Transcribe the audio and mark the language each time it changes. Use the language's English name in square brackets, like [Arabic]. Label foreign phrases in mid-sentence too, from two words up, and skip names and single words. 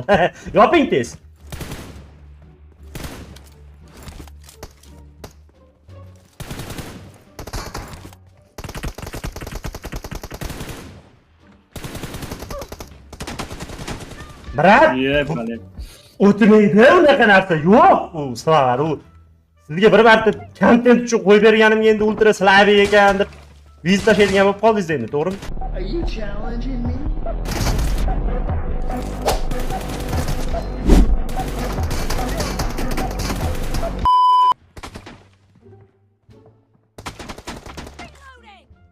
[Uzbek] Yoping tez. Brat, Vale. o'tmaydi unaqa narsa. Yo'q, u sizlar u sizga bir marta kontent uchun qo'yib berganimga endi ultra slavi ekan deb viz tashlaydigan bo'lib qoldingiz endi, to'g'rimi? [English] Are you challenging me? Reloading.